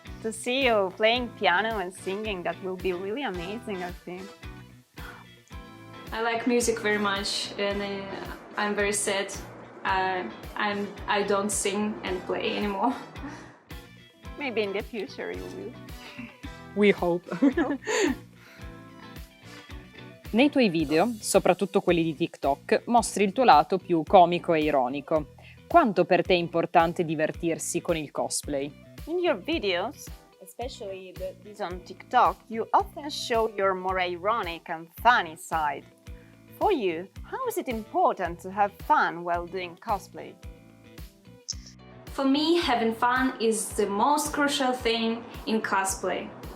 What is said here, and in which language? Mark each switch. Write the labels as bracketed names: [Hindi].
[English] To see you playing piano and singing, that will be really amazing, I think. I like music very much, and I'm very sad I don't sing and play anymore. Maybe in the future you will. We hope. [Italian] Nei tuoi video, soprattutto quelli di TikTok, mostri il tuo lato più comico e ironico. Quanto per te è importante divertirsi con il cosplay? [English] In your videos, especially these on TikTok, you often show your more ironic and funny side. For you, how is it important to have fun while doing cosplay? For me, having fun is the most crucial thing in cosplay.